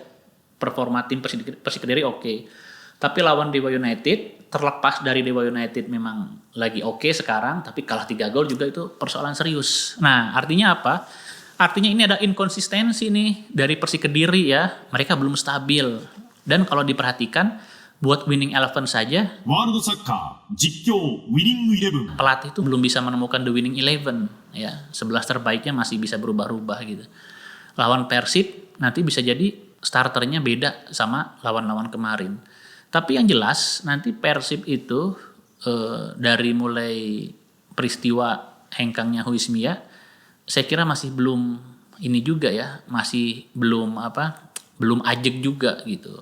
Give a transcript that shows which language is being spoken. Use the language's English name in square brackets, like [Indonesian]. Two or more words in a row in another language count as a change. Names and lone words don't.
[Indonesian] Performa tim Persik Kediri oke. Tapi lawan Dewa United, terlepas dari Dewa United memang lagi oke sekarang, tapi kalah 3 gol juga itu persoalan serius. Nah, artinya apa? Artinya ini ada inkonsistensi nih dari Persik Kediri ya. Mereka belum stabil. Dan kalau diperhatikan, buat winning 11 saja, ワールドサッカー実況ウィニングイレブン pelatih itu belum bisa menemukan [English] the winning 11 [Indonesian] ya. 11 terbaiknya masih bisa berubah-ubah gitu. Lawan Persib nanti bisa jadi starternya beda sama lawan-lawan kemarin. Tapi yang jelas nanti Persib itu dari mulai peristiwa hengkangnya Huismia, saya kira masih belum ini juga ya, masih belum belum ajeg juga gitu.